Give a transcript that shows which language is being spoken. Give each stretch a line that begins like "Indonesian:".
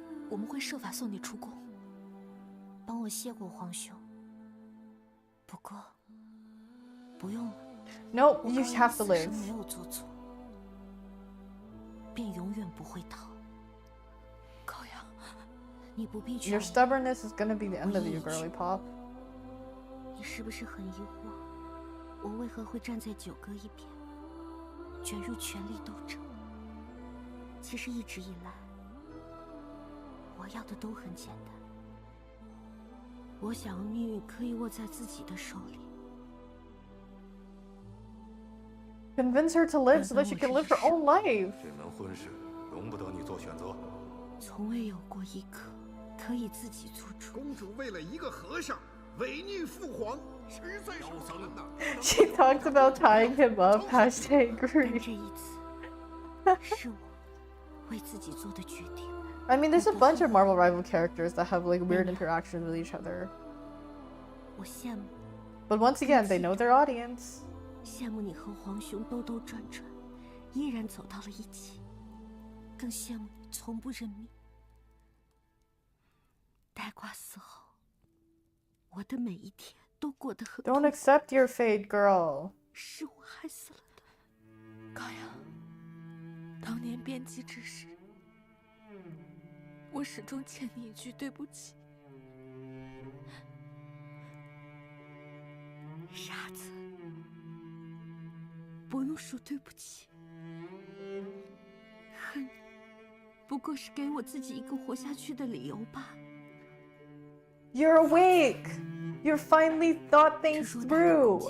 Chinese: 我们会设法送你出宫。帮我谢过皇兄。不过，不用了。
English: Nope, you have to live.
Chinese: 没有做错，便永远不会逃。高阳，你不必去。
English: Your stubbornness is gonna be the end of you, girly pop.
Chinese: 你是不是很疑惑，我为何会站在九哥一边，卷入权力斗争？其实一直以来，我要的都很简单。我想命运可以握在自己的手里。
English: Convince her to live so that she can live her own life.
Chinese: 这门婚事容不得你做选择。从未有过一刻可以自己做主。公主为了一个和尚违逆父皇，实在是不能呐。
English: She talks about tying him up. Hashtag
Chinese: 这
English: agree.
Chinese: 一次是我为自己做的决定。
English: I mean, there's a bunch of Marvel rival characters that have like weird interactions with each other.
Chinese: 我羡慕。
English: But once again, they know their audience.
Chinese: 羡慕你和皇兄兜兜转转，依然走到了一起，更羡慕你从不认命。呆瓜死后，我的每一天都过得很。
English: Don't accept your fate, girl.
Chinese: 是我害死了他。高阳，当年编辑之时，我始终欠你一句对不起。傻子。不用说对不起，恨你不过是给我自己一个活下去的理由罢了。
English: You're awake. You finally thought things through.